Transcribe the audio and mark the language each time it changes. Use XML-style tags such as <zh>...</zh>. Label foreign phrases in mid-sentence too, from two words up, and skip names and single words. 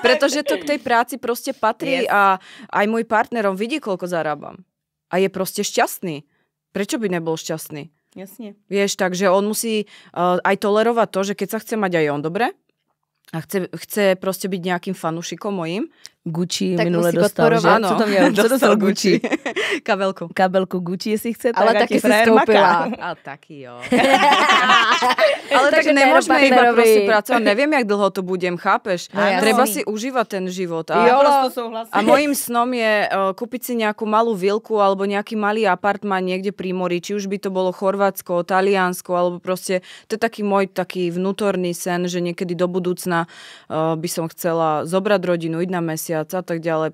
<sk>Pretože to k tej práci proste patrí a aj môj partner, on vidí, koľko zarábam. A je proste šťastný. Prečo by nebol šťastný? Jasne. Vieš, takže on musí aj tolerovať to, že keď sa chce mať aj on dobre a chce proste byť nejakým fanúšikom mojím.</sk> <cs>Gucci Tak minule musí dostal, že? podporovat. Co to měl? Co dostal Gucci? Kabelku. Kabelku Gucci, jestli chce, Ale tak taky ať si frajer skoupila. maká. A taky jo.</cs> <sk>Ale tak</sk> <cs>Takže</cs> <sk>nemôžeme</sk> <cs>Tero</cs> <sk>iba</sk> <cs>partnerovi.</cs> <sk>proste pracovať. Neviem, jak dlho to budem, chápeš?</sk> <cs>No jasný.</cs> <sk>Treba si užívať ten život.</sk> <cs>Jo,</cs> <sk>A,</sk> <cs>prosto souhlasím.</cs> <sk>a mojím snom je kúpiť si nejakú malú vilku alebo nejaký malý apartmán niekde pri mori. Či už by to bolo Chorvátsko, Taliansko, alebo proste to je taký môj taký vnútorný sen, že niekedy do budúcna by som chcela zobrať rodinu, ísť na mesiac a tak ďalej.</sk>